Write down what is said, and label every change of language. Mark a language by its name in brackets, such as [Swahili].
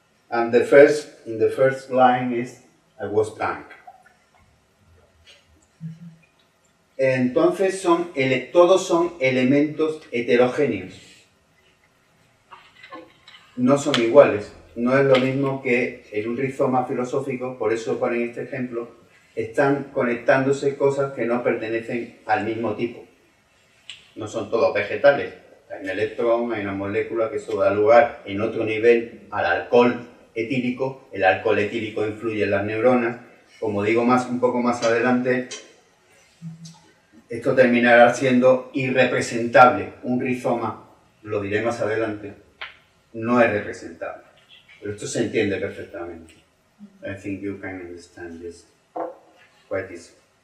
[English] And in the first line is, I was drunk. [Spanish] Entonces todos son elementos heterogéneos. No son iguales. No es lo mismo que en un rizoma filosófico, por eso ponen este ejemplo, están conectándose cosas que no pertenecen al mismo tipo. No son todos vegetales. Hay un electrón, hay una molécula que eso da lugar en otro nivel al alcohol etílico. El alcohol etílico influye en las neuronas. Como digo un poco más adelante, esto terminará siendo irrepresentable. Un rizoma, lo diré más adelante, no es representable. Pero esto se entiende perfectamente. [English] I think you can understand this quite easily.